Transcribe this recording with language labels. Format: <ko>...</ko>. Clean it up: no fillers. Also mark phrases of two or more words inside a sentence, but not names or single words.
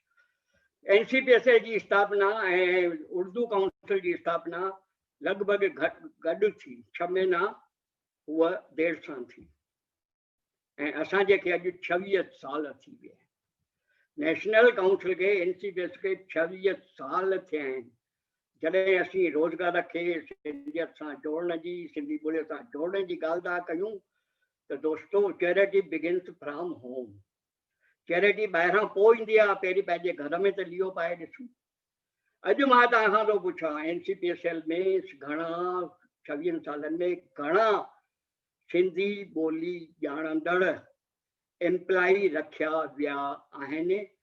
<sd>NCPSL जी स्थापना ऐं उर्दू काउंसिल जी स्थापना लॻभॻि गॾु थी 6 महीना उहा देरि सां थी ऐं असांजे खे अॼु 26 साल थी विया आहिनि। नेशनल काउंसिल खे NCPSL खे 26 साल थिया आहिनि। जॾहिं असीं रोज़गार खे सिंधियत सां जोड़ण जी सिंधी ॿोलीअ सां जोड़ण जी ॻाल्हि था कयूं त दोस्तो</sd> <en>charity begins from home.</en> <sd>चैरिटी ॿाहिरां पोइ ईंदी आहे, पहिरीं पंहिंजे घर में त लीओ पाए ॾिसूं। अॼु मां तव्हां खां थो पुछां NCPSL में घणा 26 सालनि में घणा सिंधी ॿोली ॼाणंदड़ एम्प्लॉई रखिया विया आहिनि।</sd>